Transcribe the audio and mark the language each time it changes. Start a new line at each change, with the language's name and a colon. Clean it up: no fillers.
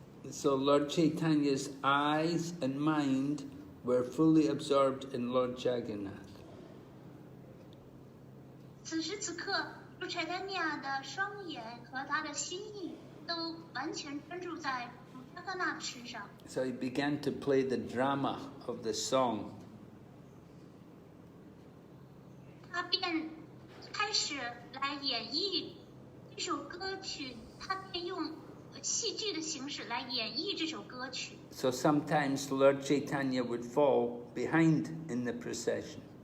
English: So Lord Chaitanya's eyes and mind were fully absorbed in Lord Jagannath.
Chinese: 此时此刻，主 Caitanya 的双眼和他的心意都完全专注在主扎格纳的身上。
English: So he began to play the drama of the song.
Chinese: 他便开始来演绎这首歌曲，他便用戏剧的形式来演绎这首歌曲。
English: So sometimes Lord Chaitanya would fall behind in the procession.